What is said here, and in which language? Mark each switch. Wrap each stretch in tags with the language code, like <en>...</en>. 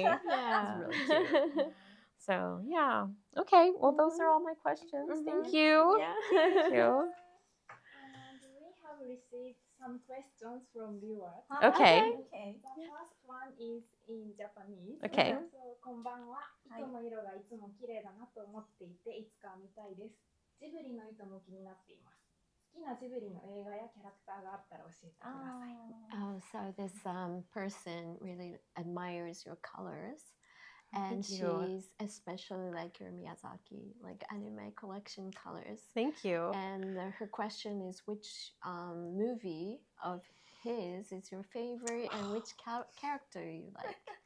<en>Yeah. It was really cute. So yeah, okay. Well, those are all my questions. Thank you. Yeah. Thank you. And we have received some questions from viewers. Okay. The first one is in Japanese. Okay. So,</en> <ja>こんばんは。糸の色がいつも綺麗だなと思っていて、いつか見たいです。ジブリの糸も気になっています。好きなジブリの映画やキャラクターがあったら教えてください。</ja> <en>Oh, so this person really admires your colors. And Thank you. she's especially like your Miyazaki, like anime collection colors. Thank you. And her question is which movie of his is your favorite and which character you like?</en>